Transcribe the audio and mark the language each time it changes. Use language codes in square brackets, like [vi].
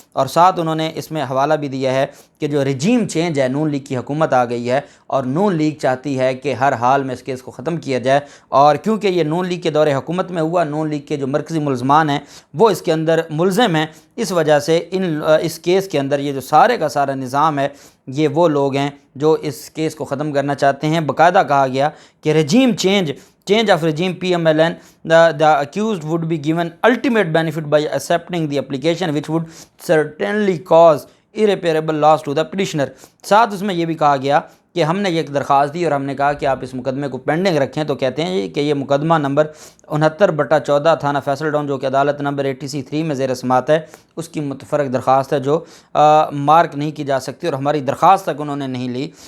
[hi] और साथ उन्होंने इसमें हवाला भी दिया है कि जो रजीम चेंज है, नून लीग की हुकूमत आ गई है और नून लीग चाहती है कि हर हाल में इस केस को ख़त्म किया जाए, और क्योंकि ये नून लीग के दौरे हुकूमत में हुआ, नून लीग के जो मरकज़ी मुलज़मान हैं वो इसके अंदर मुलज़म हैं, इस वजह से इस केस के अंदर ये जो सारे का सारा निज़ाम है, ये वो लोग हैं जो इस केस को ख़त्म करना चाहते हैं। बाकायदा कहा गया कि रजीम [en] change of regime PMLN, the accused would be given ultimate benefit by accepting the application which would certainly cause irreparable loss to the petitioner। [hi] साथ उसमें यह भी कहा गया कि हमने ये एक दरख्वास्त दी और हमने कहा कि आप इस मुकदमे को पेंडिंग रखें, तो कहते हैं कि ये मुकदमा नंबर 69/14 थाना फैसल टाउन, जो कि अदालत नंबर 83 में ज़ेर समात है, उसकी मुतफरक दरख्वास्त है जो मार्क नहीं की जा सकती और हमारी दरख्वास्त तक उन्होंने नहीं ली।